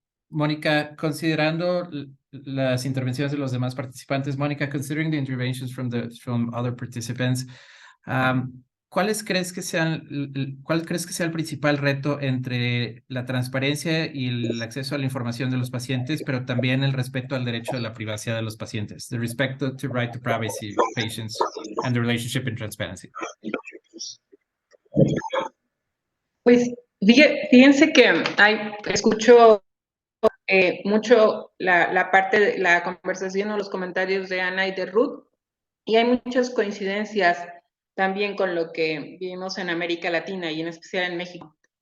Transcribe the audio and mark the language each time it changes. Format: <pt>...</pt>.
<es>Mónica, considerando las intervenciones de los demás participantes,</es> <en>Mónica, considering the interventions from other participants,</en> <es>¿cuál crees que sea el principal reto entre la transparencia y el acceso a la información de los pacientes, pero también el respeto al derecho de la privacidad de los pacientes?</es> <en>The respect to right to privacy of patients and the relationship in transparency.</en> <es>Pues fíjense que escucho mucho la parte de la conversación o los comentarios de Ana y de Ruth, y hay muchas coincidencias también con lo que vivimos en América Latina y en especial en México.</es>